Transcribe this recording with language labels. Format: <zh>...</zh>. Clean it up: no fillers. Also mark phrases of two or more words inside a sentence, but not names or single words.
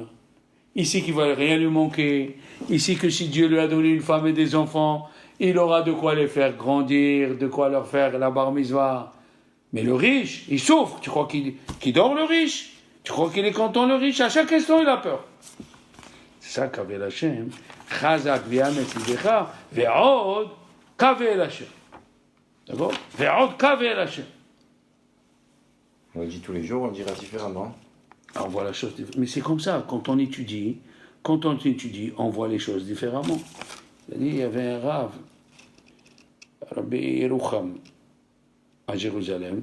<fr>Ici qui ne va rien lui manquer. Ici que si Dieu lui a donné une femme et des enfants, il aura de quoi les faire grandir, de quoi leur faire la</fr> <he>בר מצוה.</he> <fr>Mais le riche, il souffre. Tu crois qu'il dort le riche? Tu crois qu'il est content le riche? À chaque instant, il a peur. C'est ça qu'avait Hashem.</fr> <he>חזק ויאמץ לבך ועוד קוה השם.</he> <fr>D'accord?</fr> <he>ועוד קוה השם.</he> <fr>On le dit tous les jours, on le dira différemment. On voit la chose différemment. Mais c'est comme ça, quand on étudie, on voit les choses différemment. Il y avait un rave, Rabbi Yerucham, à Jérusalem.</fr>